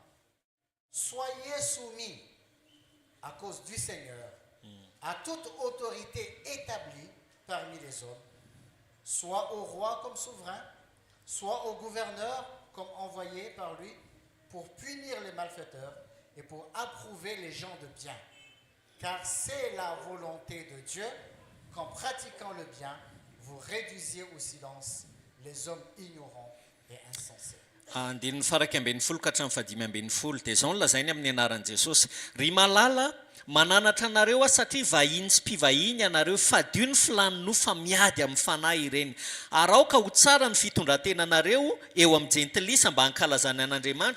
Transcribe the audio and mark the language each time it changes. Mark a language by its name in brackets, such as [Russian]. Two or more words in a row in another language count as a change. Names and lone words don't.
[French] Soyez soumis à cause du Seigneur à toute autorité établie parmi les hommes, soit au roi comme souverain, soit au gouverneur comme envoyé par lui pour punir les malfaiteurs et pour approuver les gens de bien. car c'est la volonté de Dieu qu'en pratiquant le bien, vous réduisiez au silence les hommes ignorants et insensés. [Malagasy] andininy faraka amben'ny folo ka hatramin'ny fadimy amben'ny folo dia izao no lazainy amin'ny anaran'i Jesosy ry malala mananatra anareo a satria vahiny sy mpivahiny anareo fadio ny filany no fa miady amin'ny fanahy ireny ary aoka ho tsara ny fitondrantenanareo eo amin'ny jentilisa mba hankalazany an'Andriamanitra